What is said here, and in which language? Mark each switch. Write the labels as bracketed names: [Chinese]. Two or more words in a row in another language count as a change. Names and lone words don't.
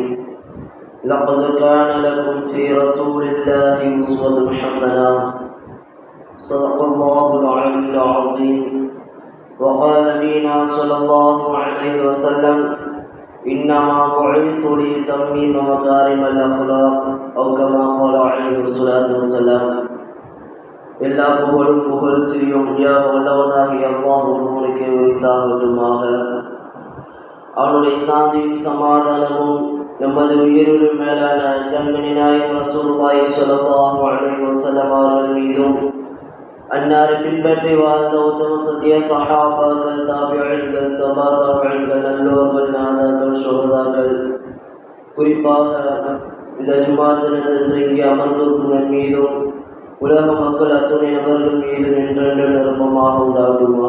[Arabic] لقد كان لكم في رسول الله أسوة حسنة. صدق الله العلي العظيم. وقال نبينا صلى الله عليه وسلم: إنما بعثت لأتمم مكارم الأخلاق، أو كما قال عليه الصلاة والسلام. [Tamil] எல்லா புகழும் புகழ்ச்சியும் வல்லவனாகிய அல்லாஹ் ஒருவனுக்கே உரித்தாகட்டுமாக. அவனுடைய சாந்தியும் சமாதானமும் நமது உயிரிலும் மேலான கண்மணி நாயகம் [Arabic] رسول الله صلى الله عليه وسلم [Tamil] அவர்கள் மீதும், அன்னாரை பின்பற்றி வாழ்ந்த உத்தம சத்திய சஹாபாக்கள், தாபிஈன்கள், தபா தாபிஈன்கள், நல்லோர்கள், நாதாக்கள், ஷுஹதாக்கள், குறிப்பாக இந்த ஜும்ஆ தினத்தன்று இங்கே அமர்ந்திருக்கும் மீதும் உலக மக்கள் அத்துணை நபர்கள் மீதும் என்றென்று நிரப்பமாக உண்டாகுமாக.